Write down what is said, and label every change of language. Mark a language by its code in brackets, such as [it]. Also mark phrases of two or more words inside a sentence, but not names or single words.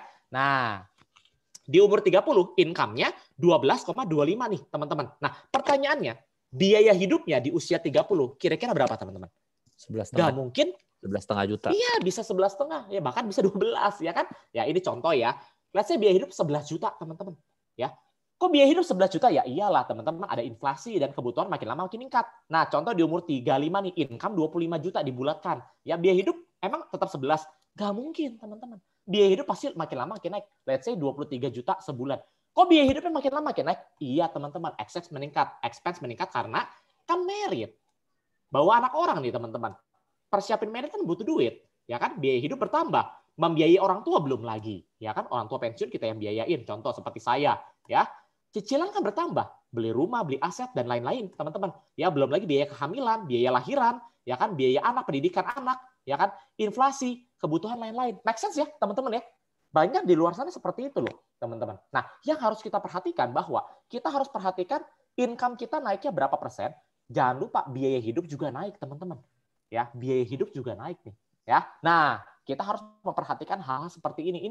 [id] Nah, di umur 30 income-nya 12,25 nih, teman-teman. Nah, pertanyaannya, biaya hidupnya di usia 30 kira-kira berapa, teman-teman? 11,5. Nggak mungkin 11,5 juta. Iya, bisa 11,5 ya, bahkan bisa 12 ya kan? Ya, ini contoh ya. [en] Let's say [id] biaya hidup 11 juta, teman-teman. Ya. Kok biaya hidup 11 juta? Ya iyalah, teman-teman, ada inflasi dan kebutuhan makin lama makin meningkat. Nah, contoh di umur 35 nih, income 25 juta dibulatkan. Ya, biaya hidup emang tetap 11? Nggak mungkin, teman-teman. Biaya hidup pasti makin lama makin naik. [en] Let's say [id] 23 juta sebulan. Kok biaya hidupnya makin lama makin naik? Iya, teman-teman, expense meningkat karena kan merit. Bawa anak orang nih, teman-teman. Persiapin merit kan butuh duit. Ya kan, biaya hidup bertambah, membiayai orang tua belum lagi, ya kan, orang tua pensiun kita yang biayain, contoh seperti saya, ya, cicilan kan bertambah, beli rumah, beli aset dan lain-lain, teman-teman, ya, belum lagi biaya kehamilan, biaya lahiran, ya kan, biaya anak, pendidikan anak, ya kan, inflasi, kebutuhan lain-lain, [en] make sense [id] ya, teman-teman ya, banyak di luar sana seperti itu loh, teman-teman. Nah, yang harus kita perhatikan bahwa kita harus perhatikan income kita naiknya berapa persen, jangan lupa biaya hidup juga naik, teman-teman. Ya, biaya hidup juga naik nih. Ya, nah kita harus memperhatikan hal seperti ini.